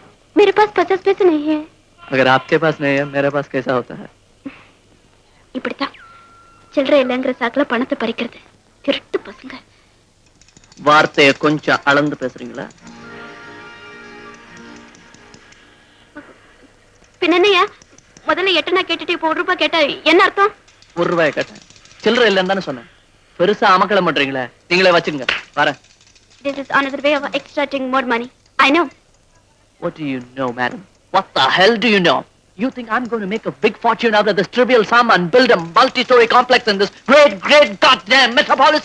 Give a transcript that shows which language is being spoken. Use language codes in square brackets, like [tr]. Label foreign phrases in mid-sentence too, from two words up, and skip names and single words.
[hi] मेरे पास 50 पैसे नहीं है. अगर आपके पास नहीं है, मेरे पास कैसा होता है? [ta] இப்படித்தான் சில்லறை இல்லைங்கிற சாக்குல பணத்தை பறிக்கிறது. திருட்டு பசங்க. வார்த்தையை கொஞ்சம் அளந்து பேசுறீங்களா? பின்னயா முதல்ல 8 நான் கேட்டுட்டு இப்போ 1 ரூபாய் கேட்டா என்ன அர்த்தம்? 1 ரூபாய் கேட்டேன். சில்லறை இல்லைன்னு தானே சொன்னேன். பெருசா அமக்கலம் பண்றீங்களே, நீங்களே வச்சுங்க. வரேன். [en] This is another way of extracting more money. I know. What do you know, madam? What the hell do you know? You think I'm going to make a big fortune out of this trivial sum and build a multi-story complex in this great goddamn metropolis?